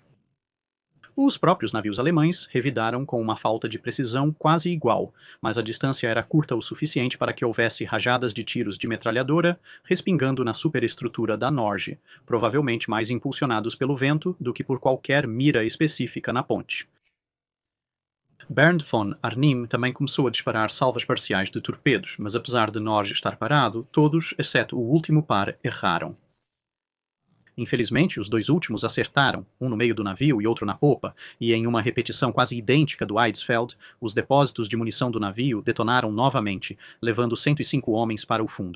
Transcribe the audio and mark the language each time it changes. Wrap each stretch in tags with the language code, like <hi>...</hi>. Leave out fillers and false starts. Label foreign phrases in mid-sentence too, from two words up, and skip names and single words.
<pt>Os próprios navios alemães revidaram com uma falta de precisão quase igual, mas a distância era curta o suficiente para que houvesse rajadas de tiros de metralhadora respingando na superestrutura da Norge, provavelmente mais impulsionados pelo vento do que por qualquer mira específica na ponte. Bernd von Arnim também começou a disparar salvas parciais de torpedos, mas apesar de Norge estar parado, todos, exceto o último par, erraram. Infelizmente, os 2 últimos acertaram, um no meio do navio e outro na popa, e em uma repetição quase idêntica do Eidsfeld, os depósitos de munição do navio detonaram novamente, levando 105 homens para o fundo.</pt>